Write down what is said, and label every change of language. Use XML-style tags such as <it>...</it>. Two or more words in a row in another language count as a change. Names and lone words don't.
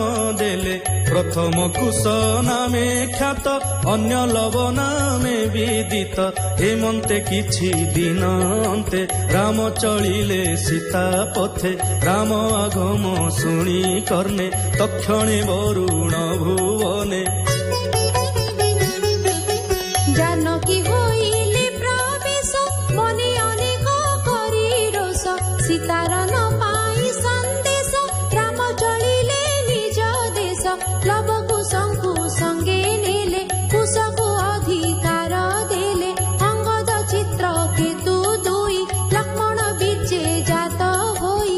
<or>ଦେଲେ ପ୍ରଥମ କୁଶ ନାମେ ଖ୍ୟାତ ଅନ୍ୟ ଲବ ନାମେ ବିଦିତ ହେମନ୍ତେ କିଛି ଦିନ ଅନ୍ତେ ରାମ ଚଳିଲେ ସୀତା ପଥେ ରାମ ଆଗମ ଶୁଣି କର୍ଣ୍ଣେ ତକ୍ଷଣେ ବରୁଣ ଭୁବନେ ଜାନକୀ ହୋଇଲେ ପ୍ରବେଶ ମନେ ଅନେକ କରି ରୋଷ ସୀତାର ନ ପାଇ ସନ୍ଦେଶ ରାମ ଚଳିଲେ ନିଜ ଦେଶ ଲବ କୁଶଙ୍କୁ ସଙ୍ଗେ ନେଲେ କୁଶକୋ ଅଧିକାର ଦେଲେ ଅଙ୍ଗଦ ଚିତ୍ର କେତୁ ଦୁଇ ଲକ୍ଷ୍ମଣ ବୀଚେ ଜାତ ହୋଇ</or>